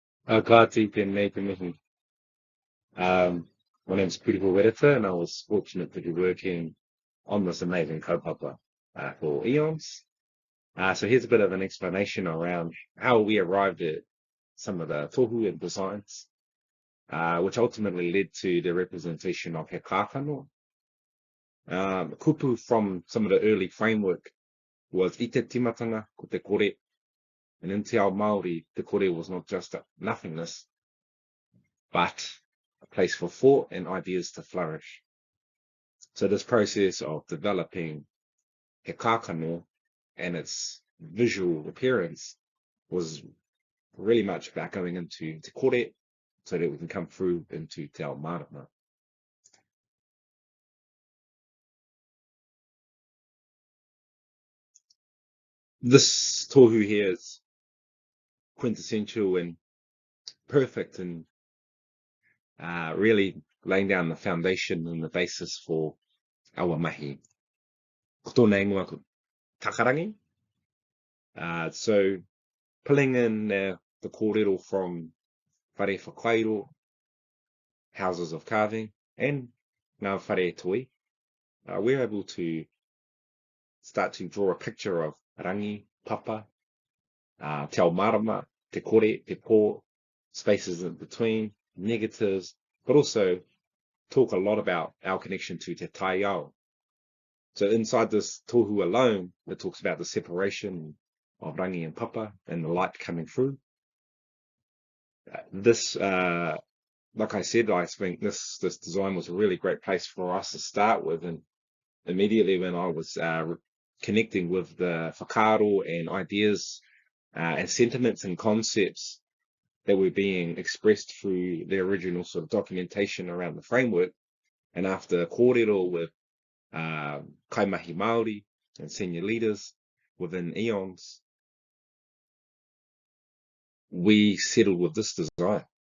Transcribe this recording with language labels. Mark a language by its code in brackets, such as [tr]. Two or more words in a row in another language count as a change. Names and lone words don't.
[mi] Ka tēnei te mihi. [en] My name's Kuruho, and I was fortunate to be working on this amazing kaupapa for EONZ. So here's a bit of an explanation around how we arrived at some of the tohu and designs, which ultimately led to the representation of He Kakano. Kupu from some of the early framework was [mi] I te timatanga ko te kore, [en] and in [mi] te ao Māori, te kore [en] was not just a nothingness, but a place for thought and ideas to flourish. So this process of developing He Kakano and its visual appearance was really much about going into [mi] te kore [en] so that we can come through into [mi] te ao marama. [en] This tohu here is quintessential and perfect and really laying down the foundation and the basis for our mahi. [mi] Ko tōna ingoa ko takarangi. [en] So pulling in the kōrero from [mi] whare whakairo, [en] houses of carving, and [mi] ngā whare toi, [en] we're able to start to draw a picture of [mi] rangi, papa, te ao marama, te kore, te pō, [en] spaces in between, negatives, but also talk a lot about our connection to [mi] te taiao. [en] So inside this tohu alone, it talks about the separation of rangi and papa and the light coming through. This, like I said, I think this design was a really great place for us to start with, and immediately when I was connecting with the whakaaro and ideas and sentiments and concepts that were being expressed through the original sort of documentation around the framework, and after kōrero with [mi] kaimahi Māori [en] and senior leaders within EONZ, we settled with this design.